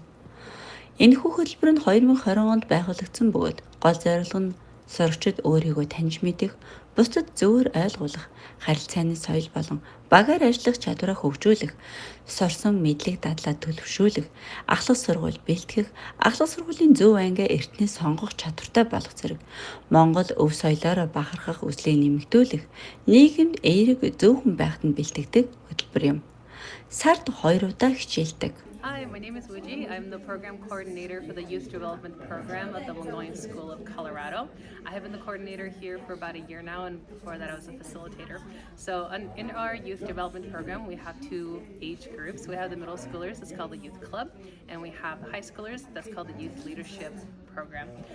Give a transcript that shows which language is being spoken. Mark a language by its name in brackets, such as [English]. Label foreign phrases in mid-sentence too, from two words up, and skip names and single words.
[Mongolian] Энэхүү хөтөлбөр нь 2020 онд байгуулагдсан бөгөөд гол зорилго нь сурагчид өөрийгөө таньж мэдэх, бусдад зөвөр ойлгуулах, харилцааны соёл болон багаар ажиллах чадвараа хөгжүүлэх, сурсан мэдлэг дадлаа төлөвшүүлэх, ахлах сургууль бэлтгэх, ахлах сургуулийн зөв ангиа эртнээ сонгох чадвартай болох зэрэг Монгол өв соёлоор бахархах үзлийг нэмэгдүүлэх, нийгэмд эерэг зөв хүн байхад нь бэлтгэдэг хөтөлбөр юм. Сард 2 удаа хичээлдэг. [English] Hi, my name is Wiji. I'm the program coordinator for the Youth Development Program at the Mogollon School of Colorado. I have been the coordinator here for about a year now, and before that I was a facilitator. So in our youth development program, we have two age groups. We have the middle schoolers, that's called the Youth Club, and we have the high schoolers, that's called the Youth Leadership Program.